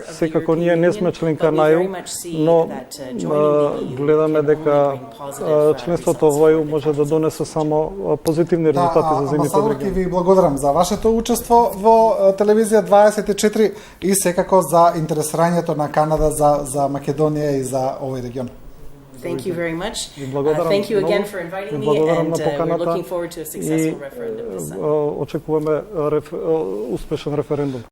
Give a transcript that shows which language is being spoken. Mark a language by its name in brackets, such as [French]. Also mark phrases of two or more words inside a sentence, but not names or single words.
[Macedonian] Секако ние не сме членка на ЕУ, но гледаме дека членството во ЕУ може да донесе само позитивни резултати за земјите од регионот. Ви благодарам за вашето учество во телевизија 24 и секако за интересирањето на Канада за Македонија и за овој регион. [English] Thank you very much. Thank you again for inviting me, and we're looking forward to a successful referendum this summer. [Macedonian] Очекуваме успешен референдум.